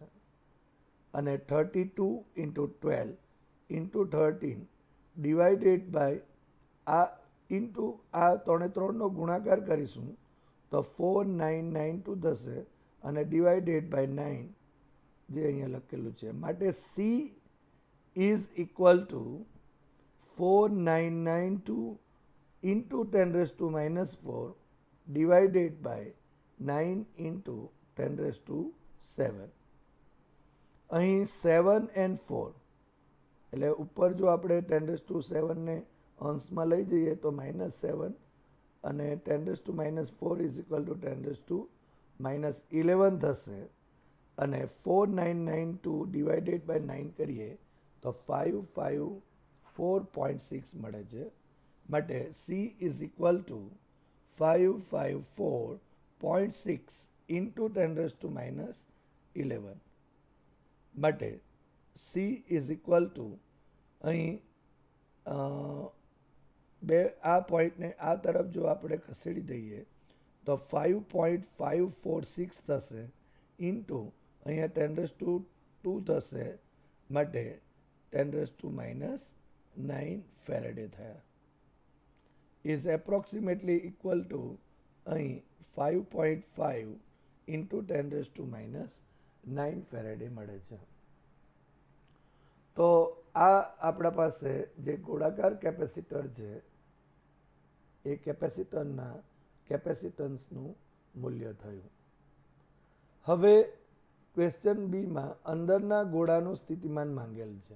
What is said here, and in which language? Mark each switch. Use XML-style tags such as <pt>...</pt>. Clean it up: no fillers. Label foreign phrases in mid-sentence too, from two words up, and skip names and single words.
<gu>અને 32</gu> <en>into 12 into 13 divided by</en> <gu>આ ઇન્ટુ આ 3 નો ગુણાકાર કરીશું તો 4992 થશે, અને</gu> <en>divided by 9</en> <gu>જે અહીંયા લખેલું છે.</gu> <en>માટે C is equal to 4992 into 10 raised to minus 4 divided by 9 into 10 raised to 7.</en> <gu>અહીં 7 and 4 એટલે ઉપર જો આપણે</gu> <en>10 raised to 7</en> <gu>ને અંશમાં લઈ જઈએ તો -7 અને</gu> <en>10 raised to -4 is equal to 10 raised to -11</en> <gu>થશે અને</gu> <en>4992 divided by 9</en> <gu>કરીએ તો 554.6 મળે છે.</gu> <en>માટે C is equal to 554.6 into 10 raised to -11.</en> <gu>માટે</gu> <en>C is equal to</en> <gu>અહીં આ પોઈન્ટને આ તરફ જો આપણે ખસેડી દઈએ તો 5.546 થશે ઇન્ટુ અહીંયા</gu> <en>10 raised to 2</en> <gu>થશે. માટે</gu> <en>10 raised to -9</en> <gu>ફેરેડે થયા.</gu> <en>is approximately equal to અહીં 5.5 into 10 raised to -9</en> <gu>ફેરેડે મળે છે. તો આ આપણા પાસે જે ગોળાકાર કેપેસિટર છે એ કેપેસિટરના કેપેસિટન્સનું મૂલ્ય થયું. હવે ક્વેશ્ચન બીમાં અંદરના ગોળાનું સ્થિતિમાન માંગેલ છે.</gu>